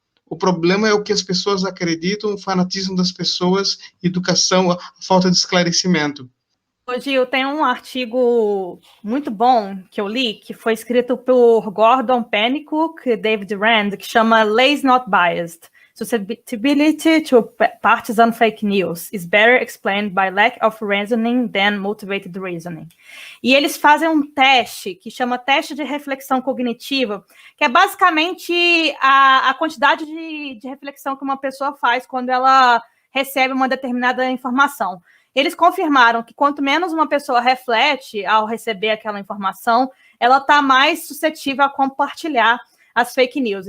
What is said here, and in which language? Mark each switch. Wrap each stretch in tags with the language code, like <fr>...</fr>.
<pt>O problema é o que as pessoas acreditam, o fanatismo das pessoas, educação, a falta de esclarecimento. Hoje eu tenho um artigo muito bom que eu li, que foi escrito por Gordon Pennycook e David Rand, que chama Lies Not Biased.</pt> <en>Susceptibility to partisan fake news is better explained by lack of reasoning than motivated reasoning.</en> <pt>E eles fazem um teste que chama teste de reflexão cognitiva, que é basicamente a quantidade de reflexão que uma pessoa faz quando ela recebe uma determinada informação. Eles confirmaram que quanto menos uma pessoa reflete ao receber aquela informação, ela está mais suscetível a compartilhar as fake news.</pt>